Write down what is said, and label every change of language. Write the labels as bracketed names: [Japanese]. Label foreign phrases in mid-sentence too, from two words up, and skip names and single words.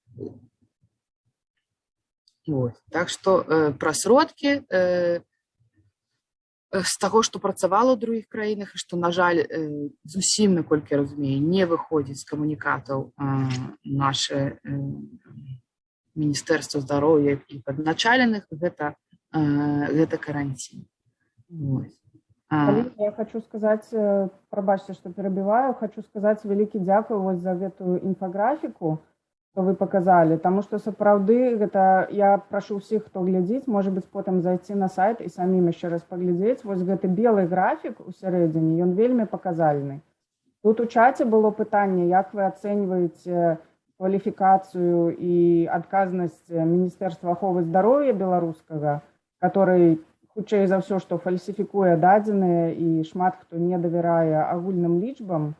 [Belarusian] Так што пра сродкі з таго, што працавала ў другіх краінах, і што, на жаль, зусім, наколькі я разумею, не выходзіць з камунікатаў наше Міністэрства здароўя і падначаленых, гэта каранцін. [Russian] Я хочу сказать, пробачьте, что перебиваю, хочу сказать великий дзякуй вот за эту инфографику, что вы показали, потому что [Belarusian] сапраўды гэта, [Russian] я прошу всех, кто глядзіць, может быть, потом зайти на сайт и самим еще раз поглядеть, вот гэты белый график [Belarusian] у сярэдзіне, ён вельмі [Russian] показальны. [Belarusian] Тут у чате было пытанне, як вы ацэньваеце кваліфікацыю і адказнасць Міністэрства аховы здароўя беларускага, который хутчэй за ўсё, што фальсіфікуе дадзеныя і шмат хто не давярае агульным лічбам.